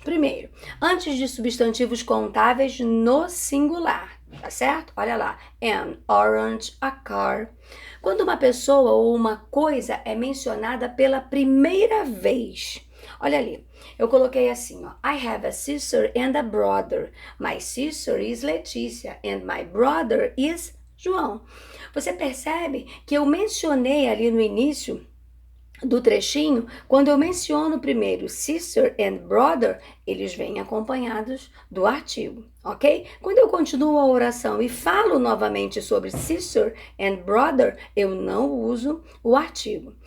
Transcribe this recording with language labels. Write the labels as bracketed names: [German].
[Portuguese] Primeiro, antes de substantivos contáveis no singular, tá certo? Olha lá, [English] an orange, a car. [Portuguese] Quando uma pessoa ou uma coisa é mencionada pela primeira vez. Olha ali, eu coloquei assim, ó. [English] I have a sister and a brother. My sister is Letícia and my brother is João. [Portuguese] Você percebe que eu mencionei ali no início do trechinho, quando eu menciono primeiro [English] sister and brother, [Portuguese] eles vêm acompanhados do artigo, ok? Quando eu continuo a oração e falo novamente sobre [English] sister and brother, [Portuguese] eu não uso o artigo.